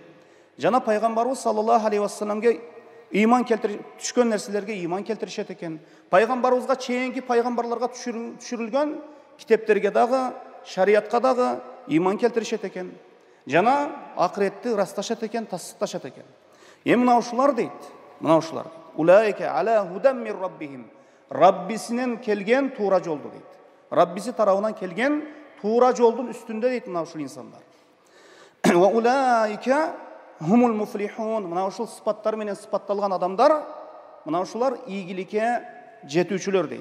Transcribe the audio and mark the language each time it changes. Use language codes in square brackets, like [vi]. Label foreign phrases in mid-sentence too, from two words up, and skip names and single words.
[ky] Жана пайгамбарыбыз [ar] صلى الله عليه وسلم [ky] ыйман түшкөн нерселерге ыйман келтиришет экен. Пайгамбарыбызга чейинки пайгамбарларга түшүрүлгөн китептерге дагы, шариатка дагы ыйман келтиришет экен. Жана акыретти ырасташат экен, тасдыкташат экен. Эми мына ушулар дейт, мына ушулар. [ar] أولئك على هدى من ربهم. [ky] Раббисинен келген туура жолду дейт. Раббиси тарабынан келген туура жолдун үстүндө дейт мына ушул инсандар. [ar] وأولئك هم المفلحون. [ky] Мына ушул сыпаттар менен сыпатталган адамдар, мына ушулар ийгиликке жетүүчүлөр дейт.